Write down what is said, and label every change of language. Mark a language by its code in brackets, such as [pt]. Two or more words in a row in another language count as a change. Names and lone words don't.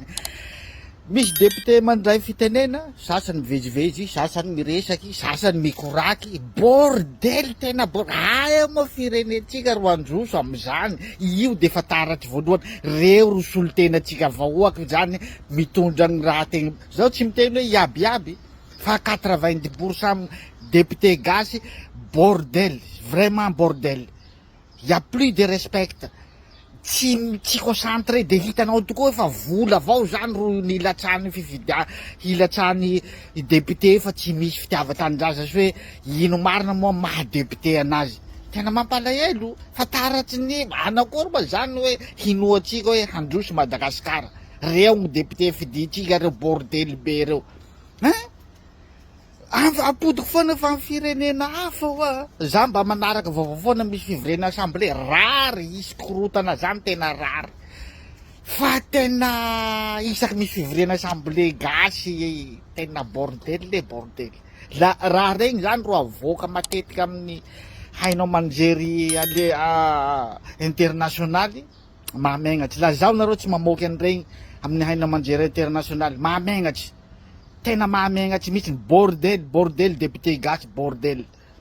[mg] Misy député mandray fitenena, sasany mivezivezy, sasany miresaky, sasany mikoraky, bordely tena bordely. Moa firenentsika ro androso am'izany. Io de fa taratry voalohany, reo ro solontenatsika vahoaka zany mitondra ny raha tegna. Zao tsy miteny hoe iabiaby, fa 90% député gasy bordel, [fr] vraiment bordel. Y a plus de respect. [mg] Tsy concentré de hitanao tokoa fa vola avao zany ro nilatsany hilatsany député fa tsy misy fitiava-tanindrazana sy hoe ino marina moa maha député anazy. Tena mampalahelo fa taratsy ny anakory ma zany hoe hinoatsika hoe handroso Madagasikara. Reo ny député fiditsika reo bordel be reo. Apodiky foana fa ny firenena hafa hoa. Za mba manaraka vaovao foana misy fivorena assemblée rary isy korotana zany tena rary. Fa tena isaky misy fivorena assemblée gasy tena [fr] bordel le bordel. [mg] La raha regny zany ro avoaka matetika amin'ny hainao manjery internationaly mahamegnatsy. La zaho nareo tsy mamoky an'iregny amin'ny hainao manjery internationaly mahamegnatsy. Tena mahamegnatsy mihitsy bordel député gasy bordel.